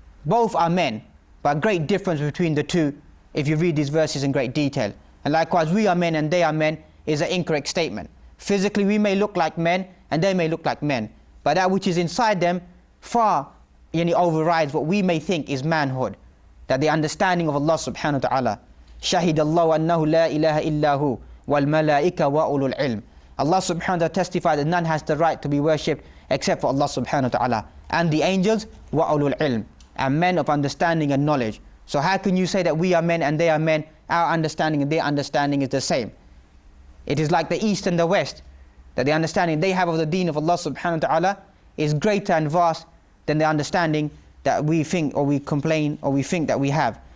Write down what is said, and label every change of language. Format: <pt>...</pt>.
<en>Both are men, but great difference between the two if you read these verses in great detail. And likewise, we are men and they are men is an incorrect statement. Physically we may look like men and they may look like men, but that which is inside them far overrides what we may think is manhood. That the understanding of Allah subhanahu wa ta'ala,</en> <ar>شَهِدَ اللَّهُ أَنَّهُ لَا إِلَهَ إِلَّا هُ وَالْمَلَائِكَةُ وَأُولُو الْعِلْمِ.</ar> <en>Allah subhanahu wa ta'ala testified that none has the right to be worshipped except for Allah subhanahu wa ta'ala, and the angels,</en> <ar>وَأُولُو الْعِلْمِ,</ar> <en>and men of understanding and knowledge. So how can you say that we are men and they are men? Our understanding and their understanding is the same. It is like the East and the West, that the understanding they have of the deen of Allah subhanahu wa ta'ala is greater and vast than the understanding that we think or we complain or we think that we have.</en>